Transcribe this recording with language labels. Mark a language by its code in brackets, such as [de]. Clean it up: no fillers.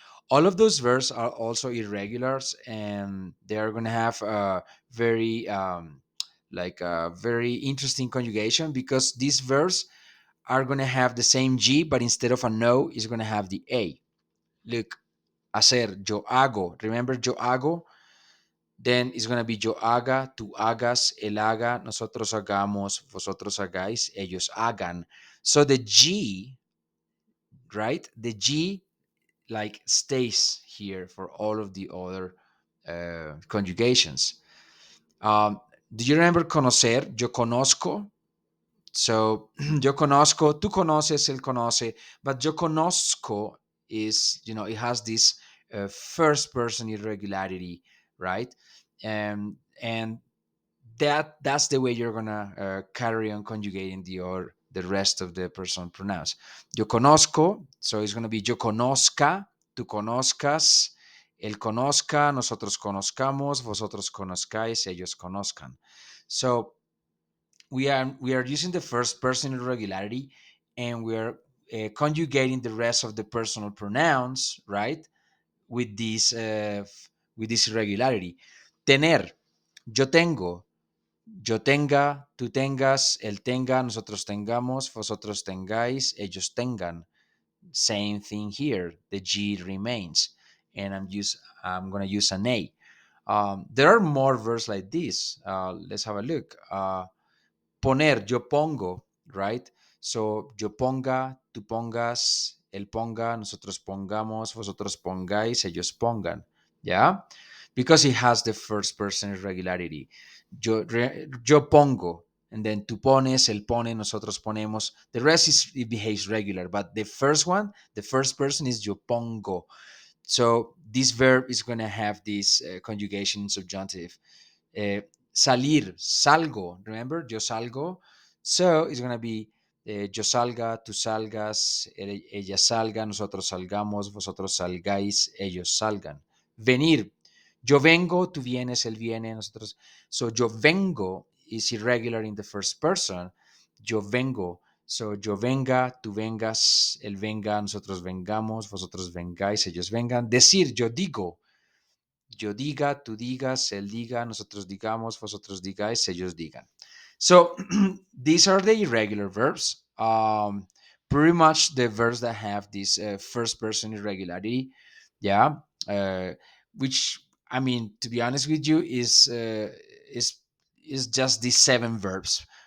[en] All of those verbs are also irregulars, and they are gonna have a very like a very interesting conjugation, because these verbs are gonna have the same G, but instead of a no, it's gonna have the A. [es] Look, hacer, yo hago. Remember yo hago? [en] Then it's going to be [es] yo haga, tú hagas, él haga, nosotros hagamos, vosotros hagáis, ellos hagan. [en] So the G, right? The G like stays here for all of the other conjugations. Do you remember conocer? [es] Yo conozco. So yo conozco, tú conoces, él conoce, but yo conozco is, [en] it has this first person irregularity, right? And that's the way you're gonna carry on conjugating the rest of the personal pronouns. [es] Yo conozco, [en] so it's gonna be [es] yo conozca, tú conozcas, él conozca, nosotros conozcamos, vosotros conozcáis, ellos conozcan. [en] So we are using the first person irregularity, and we are conjugating the rest of the personal pronouns, right, with this irregularity. [es] Tener, yo tengo, yo tenga, tú tengas, él tenga, nosotros tengamos, vosotros tengáis, ellos tengan. [en] Same thing here. The G remains, and I'm gonna use an A. There are more verbs like this. Let's have a look. Poner, [es] yo pongo, [en] right? [es] So yo ponga, tú pongas, él ponga, nosotros pongamos, vosotros pongáis, ellos pongan. [en] Yeah, because it has the first person irregularity. Yo pongo. And then [es] tú pones, él pone, nosotros ponemos. [en] The rest is it behaves regular, but the first one, the first person is yo pongo. So this verb is going to have this conjugation in subjunctive. [es] Salir, salgo. Remember, yo salgo. [en] So it's going to be [es] yo salga, tú salgas, ella salga, nosotros salgamos, vosotros salgáis, ellos salgan. Venir, yo vengo, tú vienes, él viene, nosotros. [en] So [es] yo vengo [en] is irregular in the first person. [es] Yo vengo. So yo venga, tú vengas, él venga, nosotros vengamos, vosotros vengáis, ellos vengan. Decir, yo digo. Yo diga, tú digas, él diga, nosotros digamos, vosotros digáis, ellos digan. [en] So these are the irregular verbs. Pretty much the verbs that have this first person irregularity. Yeah. Uh, which, I mean, to be honest with you, is is just these seven verbs.